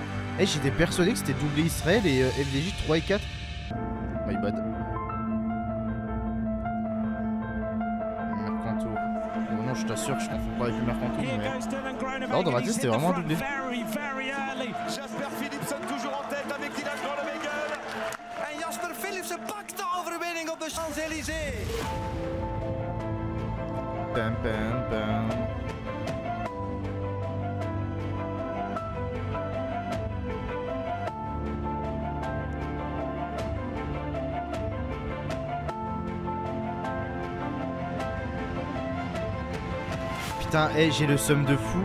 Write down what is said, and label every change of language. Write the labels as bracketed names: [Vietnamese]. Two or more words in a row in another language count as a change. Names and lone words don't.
[French] Eh, j'étais persuadé que c'était doublé Israël et FDJ 3 et 4. [English] My bad. Mercanto. [French] Oh non, je t'assure que je confonds pas avec le Mercanto. Mais... Non, dans ma tête, c'était vraiment un doublé. Jasper Philipsen toujours en tête avec Dylan Groenewegen. [Dutch] En Jasper Philipsen pakt de overwinning op de Champs-Élysées. [French] Bam, bam, bam. Putain, hey, j'ai le seum de fou.